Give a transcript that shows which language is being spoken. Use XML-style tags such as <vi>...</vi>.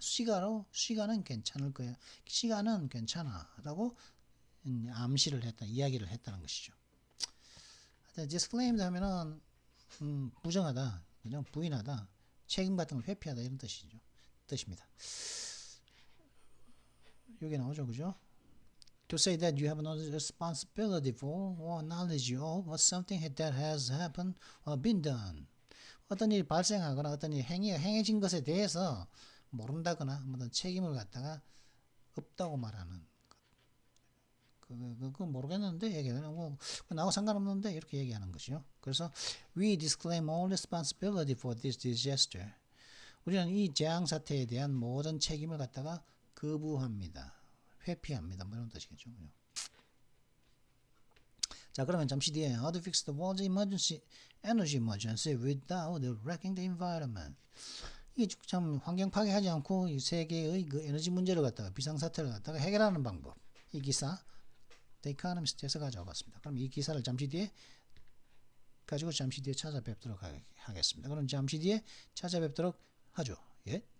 <ko>시간은 괜찮을 거야. 시간은 괜찮아라고 암시를 했다, 이야기를 했다는 것이죠. disclaimed 하면은 부정하다, 그냥 부인하다, 책임 같은 걸 회피하다 이런 뜻입니다. 여기 나오죠, 그죠?</ko> <en>To say that you have no responsibility for or knowledge of something that has happened or been done.</en> <ko>어떤 일이 발생하거나 어떤 일이 행해진 것에 대해서 모른다거나 어떤 책임을 갖다가 없다고 말하는 그거 모르겠는데 얘기하는 뭐 나하고 상관없는데 이렇게 얘기하는 것이요.</ko> <en>그래서 we disclaim all responsibility for this disaster.</en> <ko>우리는 이 재앙 사태에 대한 모든 책임을 갖다가 거부합니다. 회피합니다. 뭐 이런 뜻이겠죠. 자, 그러면 잠시 뒤에</ko> <en>How to fix the world's energy emergency without wrecking the environment.</en> <ko>이게 참 환경 파괴하지 않고 이 세계의 그 에너지 문제를 갖다가 비상사태를 갖다가 해결하는 방법. 이 기사 The Economist에서 가져와봤습니다. 그럼 이 기사를 잠시 뒤에 찾아뵙도록 하겠습니다. 그럼 잠시 뒤에 찾아뵙도록 하죠. 예.</ko>